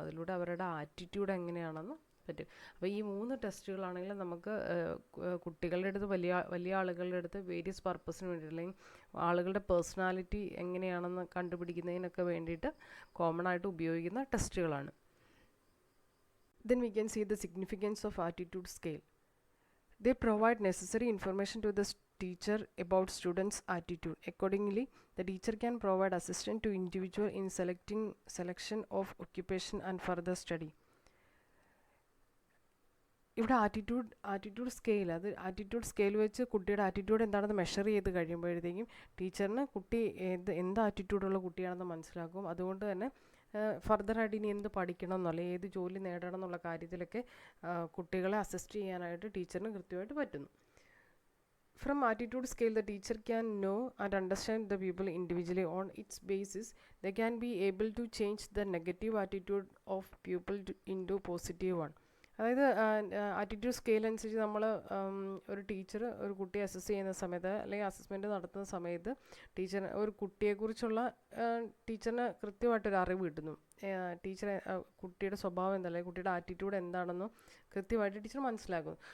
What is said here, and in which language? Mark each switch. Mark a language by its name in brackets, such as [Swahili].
[Malayalam] അതിലൂടെ അവരുടെ ആറ്റിറ്റ്യൂഡ് എങ്ങനെയാണെന്ന് പറ്റും. അപ്പോൾ ഈ 3 ടെസ്റ്റുകളാണെങ്കിൽ നമുക്ക് കുട്ടികളുടെ അടുത്ത്, വലിയ ആളുകളുടെ അടുത്ത് വേരിയസ് പർപ്പസിന് വേണ്ടി, അല്ലെങ്കിൽ ആളുകളുടെ പേഴ്സണാലിറ്റി എങ്ങനെയാണെന്ന് കണ്ടുപിടിക്കുന്നതിനൊക്കെ വേണ്ടിയിട്ട് കോമൺ ആയിട്ട് ഉപയോഗിക്കുന്ന ടെസ്റ്റുകളാണ്. [English] Then we can see the significance of attitude scale. They provide necessary information to the teacher about students' attitude. Accordingly, the teacher can provide assistance to individual in selection of occupation and further study. [Malayalam] ഇവിടെ attitude scale, അത് attitude scale വെച്ച് കുട്ടിയുടെ attitude എന്താണെന്ന് measure ചെയ്ത് കഴിയുമ്പോഴത്തേക്കും ടീച്ചറിന് കുട്ടി എന്ത് ആറ്റിറ്റ്യൂഡുള്ള കുട്ടിയാണെന്ന് മനസ്സിലാക്കും. അതുകൊണ്ട് തന്നെ ഫർദറായിട്ട് ഇനി എന്ത് പഠിക്കണം എന്നോ അല്ലെങ്കിൽ ഏത് ജോലി നേടണം എന്നുള്ള കാര്യത്തിലൊക്കെ കുട്ടികളെ അസിസ്റ്റ് ചെയ്യാനായിട്ട് ടീച്ചറിന് കൃത്യമായിട്ട് പറ്റുന്നു. [English] From attitude scale, the teacher can know and understand the people individually. On its basis, they can be able to change the negative attitude of pupil into positive one. [Malayalam] അതായത് ആറ്റിറ്റ്യൂഡ് സ്കെയിൽ അനുസരിച്ച് നമ്മൾ ഒരു teacher ഒരു കുട്ടിയെ assess ചെയ്യുന്ന സമയത്ത് അല്ലെങ്കിൽ assessment നടത്തുന്ന സമയത്ത് ഒരു കുട്ടിയെക്കുറിച്ചുള്ള ടീച്ചറിന് കൃത്യമായിട്ടൊരു അറിവ് കിട്ടുന്നു. കുട്ടിയുടെ സ്വഭാവം എന്താ, അല്ലെങ്കിൽ കുട്ടിയുടെ ആറ്റിറ്റ്യൂഡ് എന്താണെന്നും കൃത്യമായിട്ട് ടീച്ചർ മനസ്സിലാക്കുന്നു.